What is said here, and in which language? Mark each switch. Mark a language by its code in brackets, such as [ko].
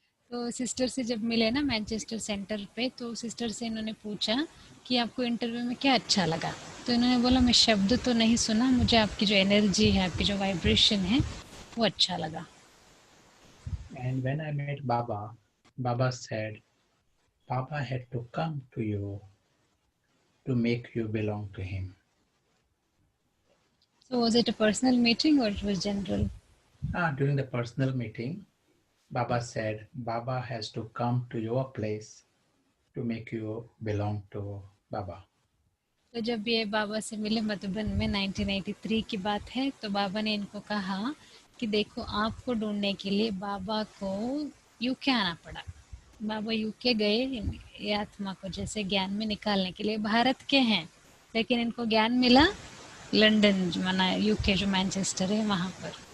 [hi] तो सिस्टर से जब मिले ना मैनचेस्टर सेंटर पे, तो सिस्टर से इन्होंने पूछा कि आपको इंटरव्यू में क्या अच्छा लगा. तो इन्होंने बोला, मैं शब्द तो नहीं सुना, मुझे आपकी जो एनर्जी है, आपकी जो वाइब्रेशन है, वो अच्छा लगा. [en] And when I met Baba, Baba said, Baba had to come to you to make you belong to him. So was it a personal meeting or it was general? During the personal meeting, Baba said, Baba has to come to your place to make you belong to Baba. [hi] तो जब ये बाबा से मिले मधुबन में 1983 की बात है, तो बाबा ने इनको कहा कि देखो, आपको ढूंढने के लिए बाबा को यूके आना पड़ा. बाबा यूके गए ये आत्मा को जैसे ज्ञान में निकालने के लिए. भारत के हैं, लेकिन इनको ज्ञान मिला लंदन, माना यूके जो मैनचेस्टर है वहाँ पर.